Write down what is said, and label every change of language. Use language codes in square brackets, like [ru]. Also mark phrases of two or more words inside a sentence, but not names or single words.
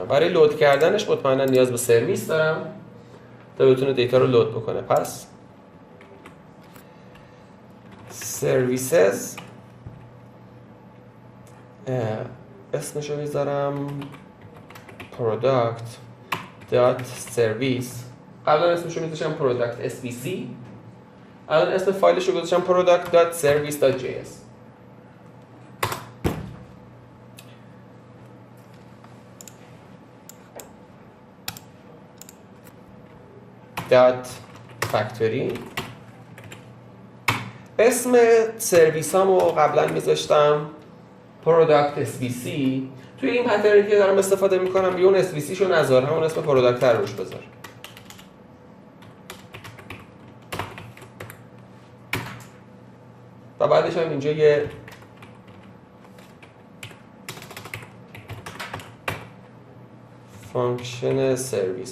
[fa] برای لود کردنش مطمئنا نیاز به سرویس دارم تا بتونه دیتا رو لود بکنه. پس سرویسز اسمشو میذارم product.service قبلا اسمشو میذاشتم product svc، الان اسم فایلشو گذاشتم product.service.js. .factory. اسم سرویسامو قبلا میذاشتم product svc. توی این پترنی که دارم استفاده میکنم بیا اون svc شو نذار، همون اسم product رو روش بذار. و بعدش هم اینجا یه فانکشن سرویس.